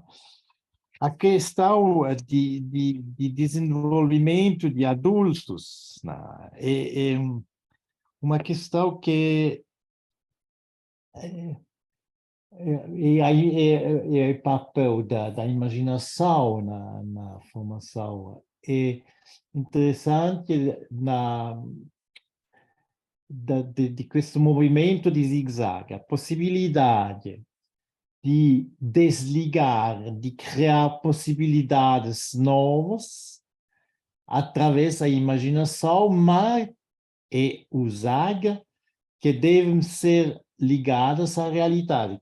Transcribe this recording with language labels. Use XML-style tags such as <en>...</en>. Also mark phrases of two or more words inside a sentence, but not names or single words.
<pt>A questão de desenvolvimento de adultos é uma questão que é o papel da imaginação na formação. É interessante de</pt> <it>questo movimento di zig-zag,</it> <pt>a possibilidade de desligar, de criar possibilidades novas através da imaginação, mas é usada que devem ser ligadas à realidade.</pt>